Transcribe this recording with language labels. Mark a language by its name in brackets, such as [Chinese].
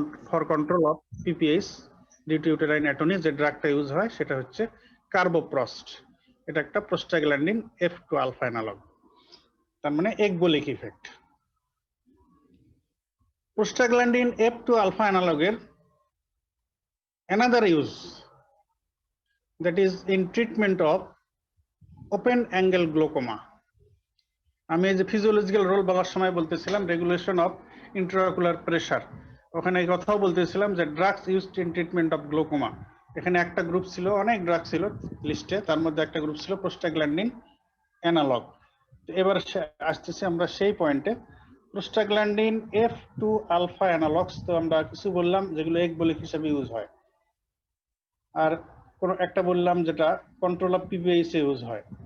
[English] for control of PPH due to uterine atony, [Bangla] যে ড্রাগটা use হয় সেটা হচ্ছে কার্বোপ্রস্ট। এটা একটা প্রোস্টাগ্ল্যান্ডিন F2 আলফা অ্যানালগ, তার মানে এগবোলিক effect. [English] Prostaglandin F2 alpha অ্যানালগের another use, that is in treatment of open angle glaucoma. [Bangla] আমি এই যে ফিজিওলজিক্যাল রোল বলার সময় বলতেছিলাম রেগুলেশন অফ ইন্ট্রাঅকুলার প্রেসার, ওখানে এই কথাও বলতেছিলাম যে [English] Drugs used in treatment of glaucoma. [Bangla] এখানে একটা গ্রুপ ছিল, অনেক ড্রাগ ছিল লিস্টে, তার মধ্যে একটা গ্রুপ ছিল প্রোস্টাগ্ল্যান্ডিন অ্যানালগ। এবার আসতেছি আমরা সেই পয়েন্টে, প্রোস্টাগ্ল্যান্ডিন F2 আলফা অ্যানালগস তো আমরা কিছু বললাম যেগুলো এগবোলিক হিসেবে ইউজ হয়, আর কোন একটা বললাম যেটা control of PPH A use হয়।